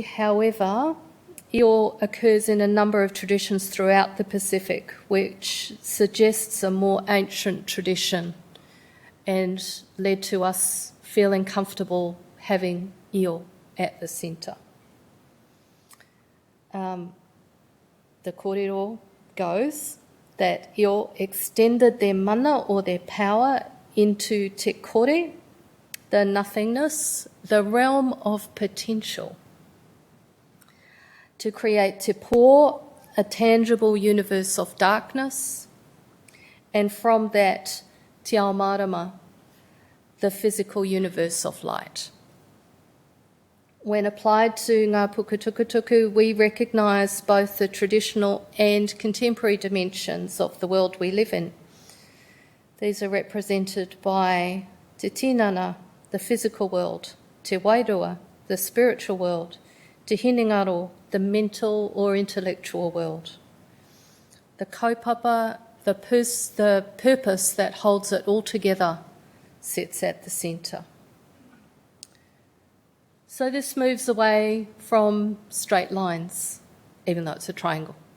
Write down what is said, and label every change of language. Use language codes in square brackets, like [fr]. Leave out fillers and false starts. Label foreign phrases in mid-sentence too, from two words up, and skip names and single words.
[en] However, Io occurs in a number of traditions throughout the Pacific, which suggests a more ancient tradition and led to us feeling comfortable having Io at the centre. The kōrero goes that Io extended their mana, or their power, into [mi] te kore, [en] the nothingness, the realm of potential, to create [mi] te pō, [en] a tangible universe of darkness, and from that [mi] te ao marama, [en] the physical universe of light. When applied to Ngā Puke Tukutuku, we recognise both the traditional and contemporary dimensions of the world we live in. These are represented by [mi] te tinana, [en] the physical world, [mi] te wairua, [en] the spiritual world, [mi] te hinengaro, [en] the mental or intellectual world. The kaupapa, the purpose that holds it all together, sits at the centre. So this moves away from straight lines, even though it's a triangle.